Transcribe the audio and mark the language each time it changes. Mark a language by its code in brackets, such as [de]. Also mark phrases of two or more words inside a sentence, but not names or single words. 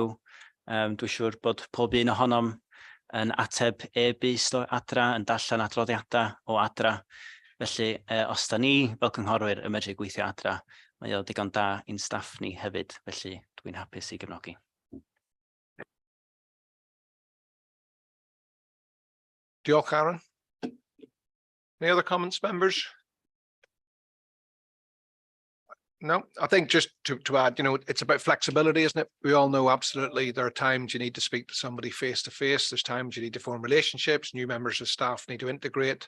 [cy] Dwi'n siŵr bod pob un ohonom yn ateb e-byst o adra, yn darllen adroddiadau o adra. Felly, os da ni fel cynghorwyr yn medru gweithio adra, mae o digon da i'n staff ni hefyd. Felly, dwi'n hapus i gefnogi. Diolch, Aaron. [en] Any other comments, members? No, I think just to add, it's about flexibility, isn't it? We all know absolutely there are times you need to speak to somebody face to face. There's times you need to form relationships. New members of staff need to integrate.